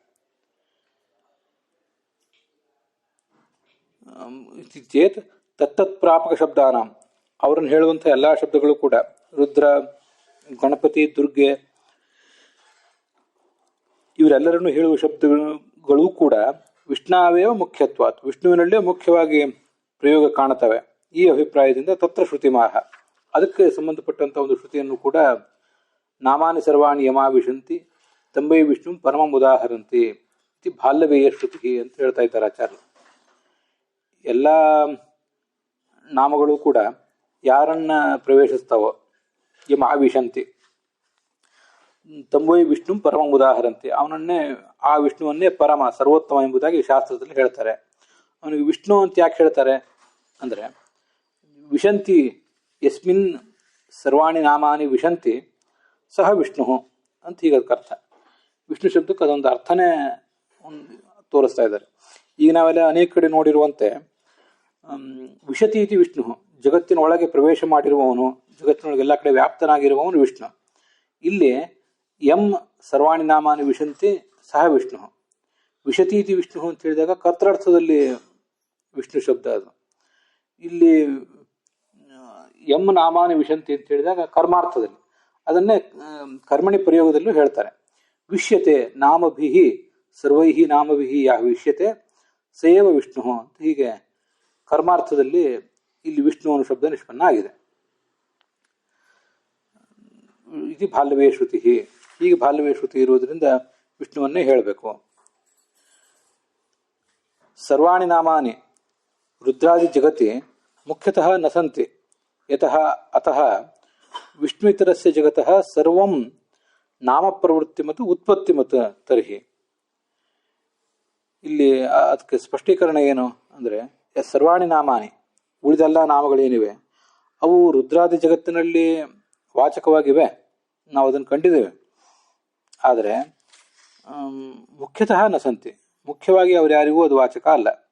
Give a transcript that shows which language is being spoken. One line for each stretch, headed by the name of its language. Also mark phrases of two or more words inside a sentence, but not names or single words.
Sanskrit: ಚೇತ್ ತತ್ತತ್ ಪ್ರಾಪಕ ಶಬ್ದಾನ,
Kannada: ಅವರನ್ನು ಹೇಳುವಂಥ ಎಲ್ಲ ಶಬ್ದಗಳು ಕೂಡ ರುದ್ರ, ಗಣಪತಿ, ದುರ್ಗೆ ಇವರೆಲ್ಲರನ್ನು ಹೇಳುವ ಶಬ್ದಗಳು ಕೂಡ
Sanskrit: ವಿಷ್ಣಾವೇವ ಮುಖ್ಯತ್ವಾತ್,
Kannada: ವಿಷ್ಣುವಿನಲ್ಲೇ ಮುಖ್ಯವಾಗಿ ಪ್ರಯೋಗ ಕಾಣುತ್ತವೆ. ಈ ಅಭಿಪ್ರಾಯದಿಂದ
Sanskrit: ತತ್ರ ಶ್ರುತಿಮಾಹ,
Kannada: ಅದಕ್ಕೆ ಸಂಬಂಧಪಟ್ಟಂಥ ಒಂದು ಶ್ರುತಿಯನ್ನು ಕೂಡ
Sanskrit: ನಾಮಾನಿ ಸರ್ವಾಣಿ ಯಮಾವಿಶಂತಿ ತಂಬೈ ವಿಷ್ಣು ಪರಮಂ ಉದಾಹರಂತಿ ಇತಿ ಬಾಲ್ಯವೇಯ ಶ್ರುತಿ
Kannada: ಅಂತ ಹೇಳ್ತಾ ಇದ್ದಾರೆ ಆಚಾರ್ಯರು. ಎಲ್ಲ ನಾಮಗಳು ಕೂಡ ಯಾರನ್ನ ಪ್ರವೇಶಿಸ್ತಾವೋ
Sanskrit: ಯಮಾವಿಶಂತಿ, ತಂಬೈ ವಿಷ್ಣು ಪರಮಂ ಉದಾಹರಂತಿ,
Kannada: ಅವನನ್ನೇ ಆ ವಿಷ್ಣುವನ್ನೇ ಪರಮ ಸರ್ವೋತ್ತಮ ಎಂಬುದಾಗಿ ಶಾಸ್ತ್ರದಲ್ಲಿ ಹೇಳ್ತಾರೆ. ಅವನಿಗೆ ವಿಷ್ಣು ಅಂತ ಯಾಕೆ ಹೇಳ್ತಾರೆ ಅಂದರೆ,
Sanskrit: ವಿಶಂತಿ ಯಸ್ಮಿನ್ ಸರ್ವಾಣಿ ನಾಮಾನಿ ವಿಶಂತಿ ಸಹ ವಿಷ್ಣು
Kannada: ಅಂತ ಹೀಗೆ ಅದಕ್ಕೆ ಅರ್ಥ. ವಿಷ್ಣು ಶಬ್ದಕ್ಕೆ ಅದೊಂದು ಅರ್ಥನೇ ತೋರಿಸ್ತಾ ಇದ್ದಾರೆ. ಈಗ ನಾವೆಲ್ಲ ಅನೇಕ ಕಡೆ ನೋಡಿರುವಂತೆ
Sanskrit: ವಿಶತಿ ಇತಿ ವಿಷ್ಣು,
Kannada: ಜಗತ್ತಿನೊಳಗೆ ಪ್ರವೇಶ ಮಾಡಿರುವವನು, ಜಗತ್ತಿನೊಳಗೆ ಎಲ್ಲ ಕಡೆ ವ್ಯಾಪ್ತನಾಗಿರುವವನು ವಿಷ್ಣು.
Sanskrit: ಇಲ್ಲಿ ಎಂ ಸರ್ವಾಣಿ ನಾಮಾನಿ ವಿಶಂತಿ ಸಹ ವಿಷ್ಣು. ವಿಶತಿ ಇತಿ ವಿಷ್ಣು
Kannada: ಅಂತ ಹೇಳಿದಾಗ ಕರ್ತೃರ್ಥದಲ್ಲಿ ವಿಷ್ಣು ಶಬ್ದ ಅದು. ಇಲ್ಲಿ
Sanskrit: ಎಂ ನಾಮಾನಿ ವಿಶಂತಿ
Kannada: ಅಂತ ಹೇಳಿದಾಗ ಕರ್ಮಾರ್ಥದಲ್ಲಿ, ಅದನ್ನೇ ಕರ್ಮಣಿ ಪ್ರಯೋಗದಲ್ಲೂ ಹೇಳ್ತಾರೆ.
Sanskrit: ವಿಷ್ಯತೆ ನಾಮಭಿಹಿ ಸರ್ವೈಹಿ ನಾಮಭಿಹಿ ಯಾ ವಿಷ್ಯತೆ ಸೇವ ವಿಷ್ಣು
Kannada: ಅಂತ ಹೀಗೆ ಕರ್ಮಾರ್ಥದಲ್ಲಿ ಇಲ್ಲಿ ವಿಷ್ಣು ಅನ್ನೋ ಶಬ್ದ ನಿಷ್ಪನ್ನ ಆಗಿದೆ. ಇದು ಬಾಲ್ಯವೇ ಶ್ರುತಿ. ಹೀಗೆ ಬಾಲ್ಯವೇ ಶ್ರುತಿ ಇರುವುದರಿಂದ ವಿಷ್ಣುವನ್ನೇ ಹೇಳಬೇಕು.
Sanskrit: ಸರ್ವಾಣಿ ನಾಮಾನಿ ರುದ್ರಾದಿ ಜಗತಿ ಮುಖ್ಯತಃ ನ ಸಂತಿ ಯತಃ ಅತಃ ವಿಷ್ಣುಯಿತರಸ್ಯ ಜಗತಃ ಸರ್ವಂ ನಾಮ ಪ್ರವೃತ್ತಿ ಮತ್ತು ಉತ್ಪತ್ತಿ ಮತ್ತು ತರ್ಹಿ.
Kannada: ಇಲ್ಲಿ ಅದಕ್ಕೆ ಸ್ಪಷ್ಟೀಕರಣ ಏನು ಅಂದರೆ,
Sanskrit: ಸರ್ವಾಣಿ ನಾಮಾನಿ,
Kannada: ಉಳಿದೆಲ್ಲ ನಾಮಗಳೇನಿವೆ ಅವು ರುದ್ರಾದಿ ಜಗತ್ತಿನಲ್ಲಿ ವಾಚಕವಾಗಿವೆ, ನಾವು ಅದನ್ನು ಕಂಡಿದ್ದೇವೆ. ಆದರೆ
Sanskrit: ಮುಖ್ಯತಃ ನಸಂತಿ,
Kannada: ಮುಖ್ಯವಾಗಿ ಅವ್ರು ಯಾರಿಗೂ ಅದು ವಾಚಕ ಅಲ್ಲ.